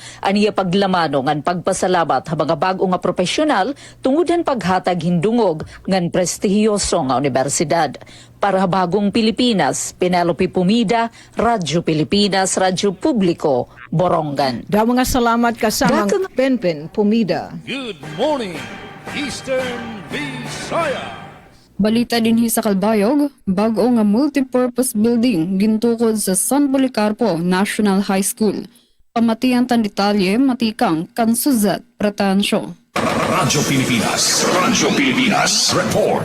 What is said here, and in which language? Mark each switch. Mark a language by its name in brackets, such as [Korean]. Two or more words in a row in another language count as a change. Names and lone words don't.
[Waray] aniya paglamano ngan pagpasalamat ha mga bag-o nga profesional tungod han paghatag hindungog ngan prestihiyoso nga universidad. Para bagong Pilipinas, Penelope Pumida, Radyo Pilipinas, Radyo Publiko, Borongan. Da mga salamat kasamang Dakang- Penpen Pumida. [English] Good morning, Eastern Visayas. [Waray] Balita din sa Calbayog, bago nga multipurpose building gintukod sa San Policarpo National High School. Pamatian tan detalye matikang Kansuzat Pratansyo. Radyo Pilipinas, report.